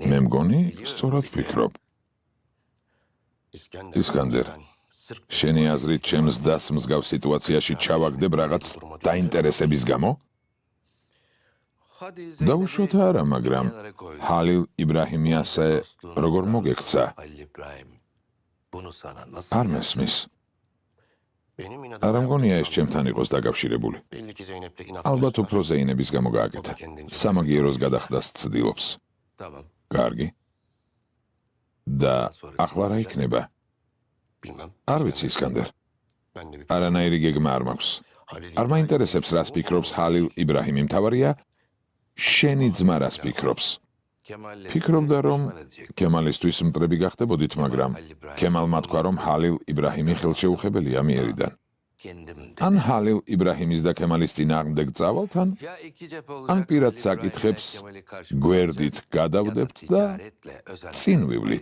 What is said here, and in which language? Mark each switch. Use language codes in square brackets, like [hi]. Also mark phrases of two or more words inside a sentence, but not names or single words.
[ka] მე მგონი, სწორად ფიქრობ. İskender. ისკანდერ, შენი აზრით ჩემს დას მსგავს სიტუაციაში ჩავაგდებ რაღაც დაინტერესების გამო? [tr] Hadi [ka] დავუშვოთ არა, მაგრამ [tr] kenara koydum. [ka] ხალილ იბრაჰიმი ასე როგორ მოგექცა? [tr] Halil İbrahim bunu sana nasıl [ka] არ მესმის. [tr] Benim [ka] არა მგონია ეს ჩემთან იყოს დაკავშირებული. [tr] Belli ki Zeynep'le inat. [ka] ალბათ უფრო ზეინების გამო გააკეთა. სამაგიეროს გადახდას ცდილობს. [tr] Tamam. [ka] კარგი. და ახლა რა იქნება? [tr] Bilmem. [ka] არ ვიცი, ისკანდერ. [tr] Ben de bir. [ka] არანაირი გეგმა არ მაქვს. არ მაინტერესებს რას ფიქრობს ჰალილ იბრაჰიმი, მთავარია შენი ძმა რას ფიქრობს. ფიქრობდა რომ ქემალისთვის მტრები გახდებოდით, მაგრამ ქემალმა თქვა რომ ჰალილ იბრაჰიმი ხელშეუხებელია მიერიდან. ან ჰალილ იბრაჰიმის და ქემალის წინააღმდეგ წავალთ, ან პირად საკითხებს გვერდით გადავდებთ და წინ ვივლით.